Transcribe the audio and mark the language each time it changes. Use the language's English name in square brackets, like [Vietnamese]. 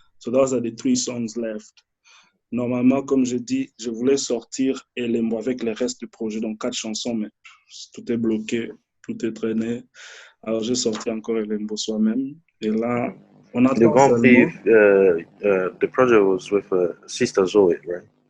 [English] So those are the 3 songs left. [French] Normalement, comme je dis, je voulais sortir Elembo avec le reste du projet, donc 4 chansons, mais tout est bloqué, tout est traîné. Alors j'ai sorti encore Elembo soi-même. Et là, on attend [English] the Grand Prix, the project was with Sister Zoe, right?